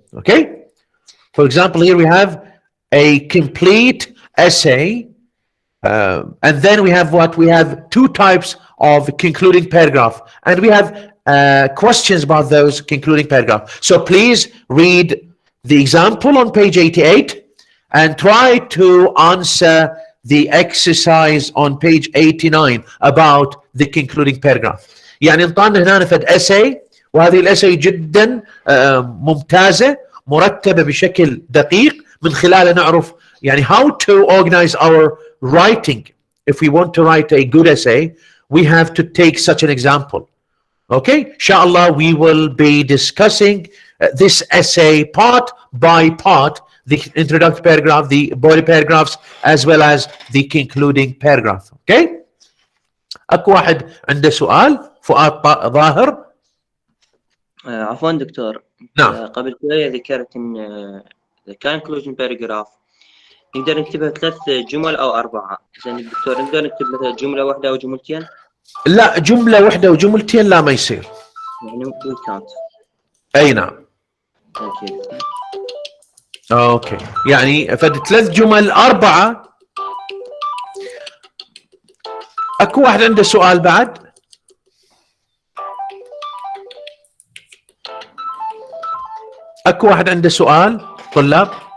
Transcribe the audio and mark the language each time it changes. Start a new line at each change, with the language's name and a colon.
English: Okay, for example, here we have a complete essay, and then we have 2 types of concluding paragraph, and we have questions about those concluding paragraph. So please read the example on page 88 and try to answer the exercise on page 89 about the concluding paragraph.
Arabic: يعني انطانا هنا نفد essay، وهذه الاساي جدا ممتازة مرتبة بشكل دقيق، من خلالها نعرف يعني
English: how to organize our writing. If we want to write a good essay, we have to take such an example. Okay, inshallah we will be discussing this essay part by part the introductory paragraph, the body paragraphs, as well as the concluding paragraph.
Arabic: Okay. اكو واحد عنده سؤال؟ فؤاد ظاهر. عفوا دكتور، نعم. قبل شوية ذكرت ان
English: the conclusion paragraph
Arabic: نقدر نكتبها 3 جمل او 4. زين الدكتور، نقدر نكتب مثلا جملة واحدة او جملتين؟ لا، جملة واحدة وجملتين لا، ما يصير. يعني
English: we can't.
Arabic: اي نعم.
English: Thank you.
Arabic: اوكي، يعني فد 3 جمل 4. اكو واحد عنده سؤال بعد؟ اكو واحد عنده سؤال طلاب؟